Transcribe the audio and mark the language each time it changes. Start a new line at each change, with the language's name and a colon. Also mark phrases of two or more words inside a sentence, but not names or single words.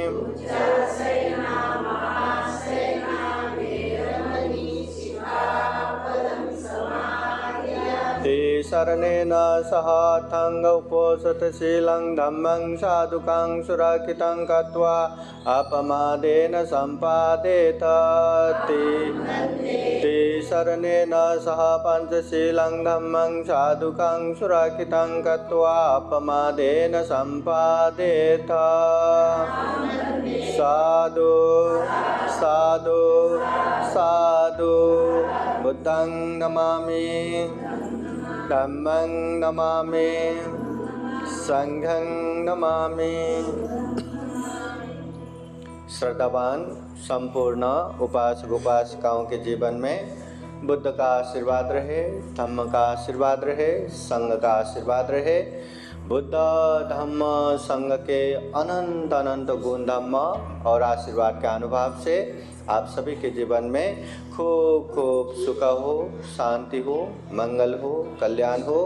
Pali: शरणेन सह थंग उपोषतशीलं धम्मं साधुकं सुरक्षितं कृत्वा अपमादेन सम्पादेत ते शरणेन सह पंचशीलं धम्मं साधुकं सुरक्षितं कृत्वा अपमादेन सम्पादेत साधु साधु साधु साधु बुद्धं नमामि धम्मं नमामि संघं नमामि।
Hindi: श्रद्धावान संपूर्ण उपासक उपासिकाओं के जीवन में बुद्ध का आशीर्वाद रहे, धम्म का आशीर्वाद रहे, संघ का आशीर्वाद रहे। बुद्ध धम्म संघ के अनंत अनंत गुण धम्म और आशीर्वाद के अनुभव से आप सभी के जीवन में खूब खूब सुख हो, शांति हो, मंगल हो, कल्याण हो।